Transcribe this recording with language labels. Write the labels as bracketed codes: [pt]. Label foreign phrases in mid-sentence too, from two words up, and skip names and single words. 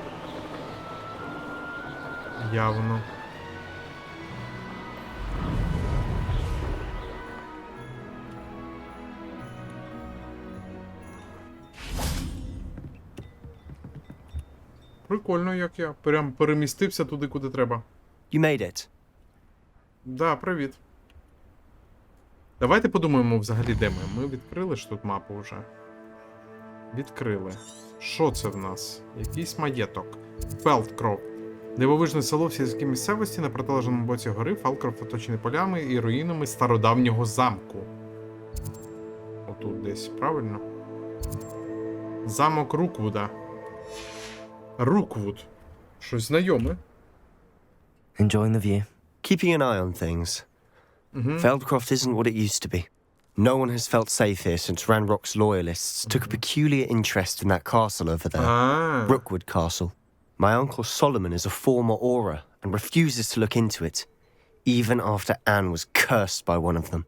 [uk] Явно. Прикольно, як я прям перемістився туди, куди треба. [en] You made it. [uk] Да, привіт. Давайте подумаємо взагалі, де ми. Ми відкрили ж тут мапу вже. Відкрили. Що це в нас? Якийсь маєток. Фелдкрофт. Дивовижне село в сільській місцевості на протилежному боці гори. Фелдкрофт оточений полями і руїнами стародавнього замку. отут десь, правильно? Замок Руквуда. Руквуд. Щось знайоме. [en] Enjoying the view? Keeping an eye on things. Feldcroft isn't what it used to be. No one has felt safe here since Ranrock's loyalists took a peculiar interest in that castle over there. Rookwood Castle. My uncle Solomon is a former Auror and refuses to look into it, even after Anne was cursed by one of them.